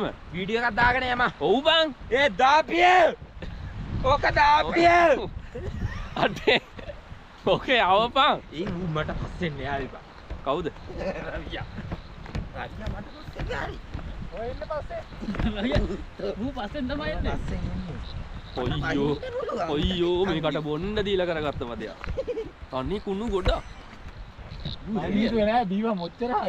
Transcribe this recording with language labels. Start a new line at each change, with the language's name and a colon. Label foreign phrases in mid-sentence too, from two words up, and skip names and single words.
Sinhala: වීඩියෝ එකක් දාගෙන යම. ඔව් බං. ඒ දාපිය. ඕක දාපිය. අඩේ. ඕකේ යවපන්. ඒ ඌ මට පස්සෙන් යාවි බා. කවුද? රවියා. රවියා මට පස්සෙන් යාවි. ඔය එන්න පස්සේ.
Indonesian: Lu pasen sama ini.
Sinhala: පස්සෙන් එන්නේ. ඔයියෝ. ඔයියෝ මේකට බොන්න දීලා කරගත්ත මදයා. අනේ කුණු ගොඩ. අනිත් වෙලා දීවා මොච්චර ආයි.